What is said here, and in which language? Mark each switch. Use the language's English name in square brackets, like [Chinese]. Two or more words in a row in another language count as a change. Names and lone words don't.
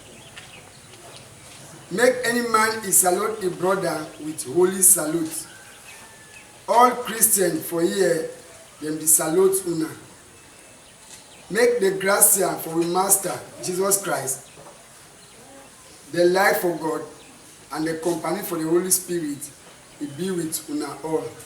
[Nigerian Pidgin] Make any man he salute a brother with holy salute. All Christians for here, them the salute una. Make the gracia for we Master Jesus Christ, the life for God, and the company for the Holy Spirit, he be with una all.